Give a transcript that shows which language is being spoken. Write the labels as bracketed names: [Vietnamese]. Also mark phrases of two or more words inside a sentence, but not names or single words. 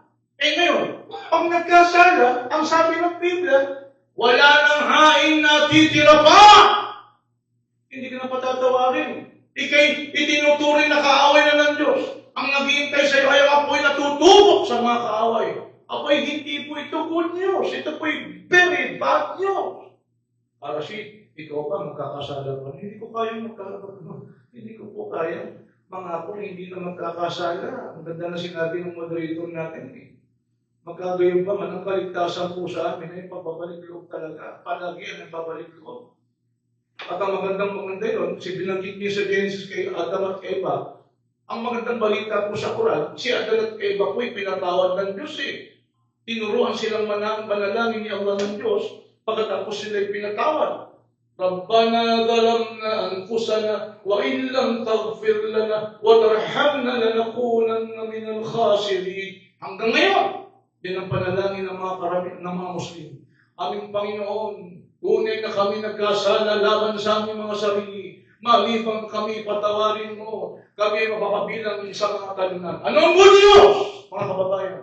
[Filipino] Ngayon, pag nagkasala, ang sabi ng Biblia, wala nang hain na titira pa! Hindi ka na patatawarin. Ikay itinuturing na kaaway na ng Diyos. Ang naghihintay sa iyo ay ang apoy na tutubok sa mga kaaway. Apoy, hindi po ito [English] good news. [Filipino] Ito po [English] very bad news. [Filipino] Arasit, ikaw ba magkakasala pa? Hindi ko kaya Hindi ko po kaya. Mga apo, hindi na magkakasala. Ang ganda na sinabi ng moderator natin eh. Magkagayon pa man ang kaligtasan po sa amin ay pagbabalik loob talaga. Palagi ang pagbabalik loob. At ang maganda yun, binanggit niya sa Genesis kay Adam at Eva, ang magandang balita po sa Quran, si Adam at Eva po'y pinatawad ng Diyos eh. Tinuruan silang manalangin ni Allah ng Diyos, pagkatapos sila'y pinatawad. [Arabic] ربنا ظلمنا أنفسنا وإن لم تغفر لنا وترحمنا لنكونن من الخاسرين. [Filipino] Hanggang ngayon, din ang panalangin ng mga Muslim. Aming Panginoon, tunay na kami nagkasala laban sa aming mga sarili. Maliban kami, patawarin mo. Kami ay mapapabilang sa mga talunan. Ano ang [English] good news, [Filipino] mga kababayan?